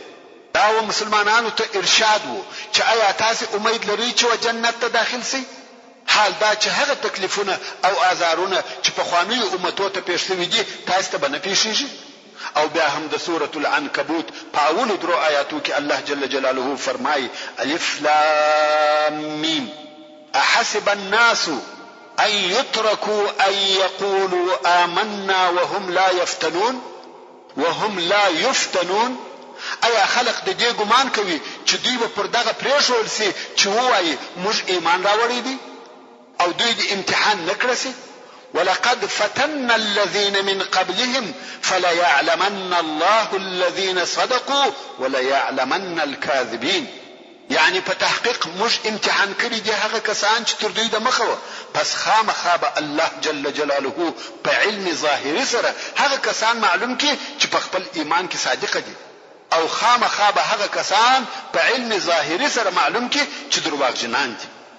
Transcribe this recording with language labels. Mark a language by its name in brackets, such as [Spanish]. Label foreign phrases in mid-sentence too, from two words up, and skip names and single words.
[Pashto] دا و مسلمانانو ته ارشاد وو چې آیا تاسو امید لرئ چې جنت ته داخل سئ؟ حال دا چې هغه تکلیفونه او آزارونه چې په خوانیو امتو ته پیښ شوي دي تاسو ته به نه پیښیږي. او بیا هم د سورة العنکبوت په اولو درو آیاتو کې الله [Arabic] جل جلاله [Pashto] فرمایي: [Arabic] الف لام میم احسب الناس ان يتركوا ان يقولوا آمنا وهم لا يفتنون. [Pashto] ایا خلق د دې ګمان کوي چې دوی به پر دغه پریښول سي چې وایي موږ ایمان راوړی دي او دوی د امتحان نکړه سي؟ [Arabic] ولقد فتنا الذين من قبلهم فليعلمن الله الذين صدقوا وليعلمن الكاذبين. [Pashto] یعنی په تحقیق موږ امتحان کړی دي هغه کسان چې تر دوی د مخه، پس خامخا به الله [Arabic] جل جلاله [Pashto] په علم ظاهري سره هغه کسان معلوم کړي چې په خپل ایمان کې صادق دي، او خامخا به هغه کسان په علم ظاهري سره معلوم کړي چې دروغجنان دي.